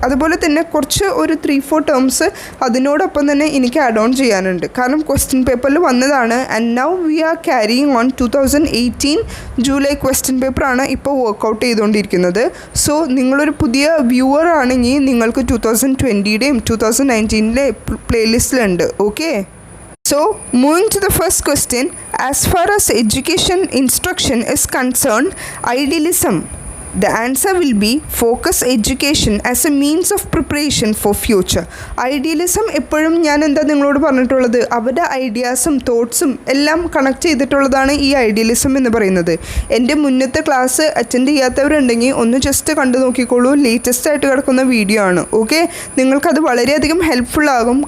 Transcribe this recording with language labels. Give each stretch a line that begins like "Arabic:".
Malayalam: അതുപോലെ തന്നെ കുറച്ച് ഒരു 3-4 ടേംസ് അതിനോടൊപ്പം തന്നെ എനിക്ക് ആഡ് ഓൺ ചെയ്യാനുണ്ട്. കാരണം ക്വസ്റ്റ്യൻ പേപ്പറിൽ വന്നതാണ്.
English: and now we are carrying on
Malayalam: 2018 July question പേപ്പറാണ് ഇപ്പോൾ വർക്കൗട്ട് ചെയ്തുകൊണ്ടിരിക്കുന്നത്. സോ നിങ്ങളൊരു പുതിയ വ്യൂവർ ആണെങ്കിൽ നിങ്ങൾക്ക് 2020യുടെയും 2019ലെ പ്ലേലിസ്റ്റിലുണ്ട്.
English: Okay, so moving to the first question, as far as education instruction is concerned, idealism. The answer will be focus education as a means of preparation for future.
Malayalam: Idealism എപ്പോഴും ഞാൻ എന്താ നിങ്ങളോട് പറഞ്ഞിട്ടുള്ളത്, അവരുടെ ഐഡിയാസും തോട്ട്സും എല്ലാം കണക്ട് ചെയ്തിട്ടുള്ളതാണ് ഈ ഐഡിയലിസം എന്ന് പറയുന്നത്. എൻ്റെ മുന്നത്തെ ക്ലാസ് അറ്റൻഡ് ചെയ്യാത്തവരുണ്ടെങ്കിൽ ഒന്ന് ജസ്റ്റ് കണ്ടു നോക്കിക്കോളൂ. ലേറ്റസ്റ്റ് ആയിട്ട് കിടക്കുന്ന വീഡിയോ ആണ്. ഓക്കെ, നിങ്ങൾക്കത് വളരെയധികം ഹെൽപ്ഫുൾ ആകും.